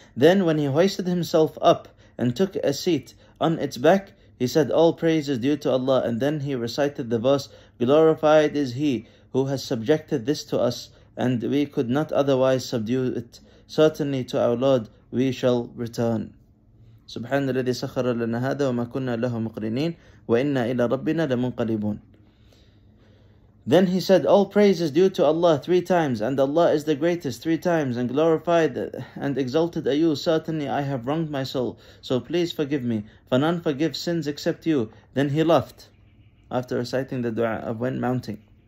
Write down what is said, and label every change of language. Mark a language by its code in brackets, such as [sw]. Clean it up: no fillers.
[en] Then when he hoisted himself up and took a seat on its back, he said, all praise is due to Allah. And then he recited the verse, glorified is He who has subjected this to us, and we could not otherwise subdue it. Certainly to our Lord we shall return. [ar] سبحان الذي سخر لنا هذا وما كنا له مقرنين وإنا إلى ربنا لمنقلبون. [en] Then he said, all praise is due to Allah 3 times, and Allah is the greatest 3 times, and glorified and exalted are you. Certainly I have wronged my soul, so please forgive me, for none forgives sins except you. Then he laughed after reciting the dua of when mounting.